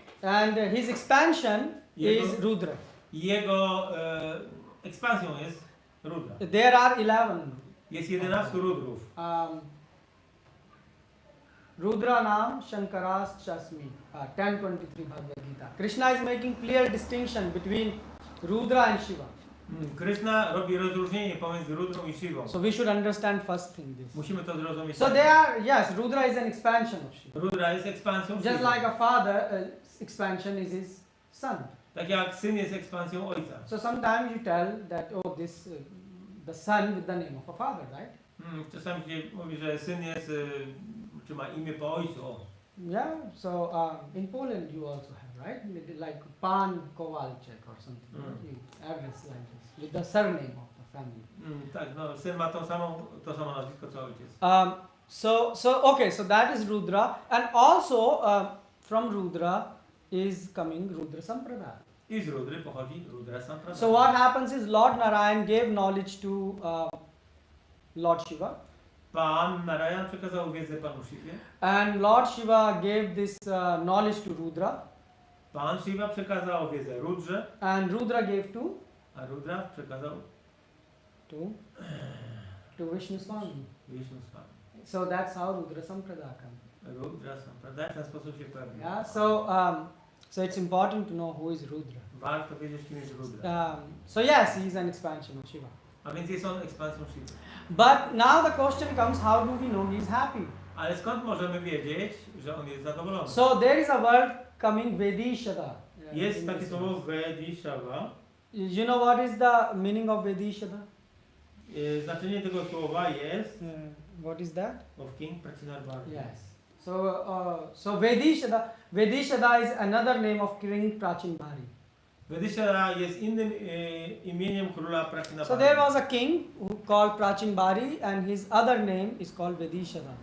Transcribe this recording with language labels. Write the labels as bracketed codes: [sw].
[en] And his expansion is Rudra. [pl] Jego ekspansją jest Rudra. [en] There are 11. [pl] Jest 11 Rudrów. [sa] Rudra Nam Shankaras Chasmi. [en] 10:23 Bhagavad Gita. Krishna is making clear distinction between Rudra and Shiva. [pl] Krishna robi rozróżnienie pomiędzy Rudrą i Shivą. [en] So we should understand first thing this. [pl] Musimy to zrozumieć. [en] So they are, yes, Rudra is an expansion of Shiva. [pl] Rudra jest ekspansją [en] Just [pl] Shiva. [en] like a father, expansion is his son. [pl] Tak jak syn jest ekspansją ojca. [en] So sometimes you tell that, oh, this, the son with the name of a father, right? [pl] Czasami się mówi, że syn jest, czy ma imię po ojcu. O. [en] Yeah, so in Poland you also have, right? Like Pan Kowalczyk or something. You address like this, with the surname of the family. [pl] Tak, no, syn ma to samo nazwisko co ojciec. [en] Okay, so that is Rudra, and also from Rudra is coming Rudra Sampradaya. [pl] I z Rudry pochodzi Rudra Sampradaya. [en] So what happens is Lord Narayan gave knowledge to Lord Shiva. [pl] Pan Narayan przekazał wiedzę Panu Shiwie. [en] And Lord Shiva gave this knowledge to Rudra. [pl] Pan Shiva przekazał wiedzę Rudrze. [en] And Rudra gave to? [pl] A Rudra przekazał? [en] To Vishnu Swami. [pl] Vishnu Swami. [en] So that's how Rudra Sampradaya comes. [pl] Rudra Sampradaya w ten sposób się pojawił. [en] Yeah, so it's important to know who is Rudra. [pl] Warto wiedzieć, kim jest Rudra. [en] So yes, he is an expansion of Shiva. [pl] A więc jest on ekspansją Shiva. [en] But now the question comes, how do we know he is happy? [pl] Ale skąd możemy wiedzieć, że on jest zadowolony? [en] So there is a word coming Vedishada. [pl] Jest takie słowo Vedishava. [en] You know what is the meaning of Vedishada? [pl] Znaczenie tego słowa jest [en] What is that? of King Prachinarbhari. Yes. So Vedishada is another name of King Prachinbhari. [pl] Vedishada jest innym imieniem króla Prachinarbhari. [en] So there was a king who called Prachinbhari and his other name is called Vedishada.